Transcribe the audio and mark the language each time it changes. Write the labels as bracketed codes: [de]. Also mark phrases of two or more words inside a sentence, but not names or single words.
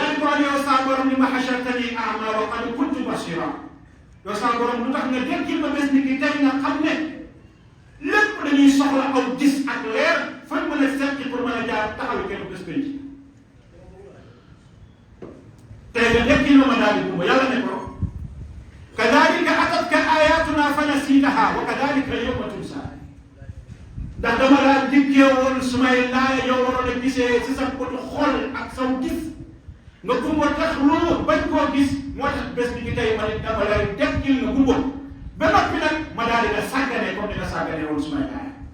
[wo] man yow saa borom [ar] لم حشرتني أعمى وقد كنت بصيرا [wo] yow saa borom lu tax nga dekkil ma bés ni ki tey nga xam ne lépp dañuy soxla aw gis ak leer fan mën a seet pour mën a jaar taxaw kenn bés penc tey nga dekkil ma daal di gumba yàlla ne ko [ar] كذلك أتتك آياتنا فنسيتها وكذلك اليوم تنسى [wo] ndax dama laa dikkee woon su may laaya yow waroon a gisee si sa bëtu xol ak saw gis nga gumba tax lu bañ koo gis moo tax bés bi ki tey ma ne dama lay dekkil nga gumba ba noppi nag ma daal di la sàggane comme ni nga sàggane woon su may laaya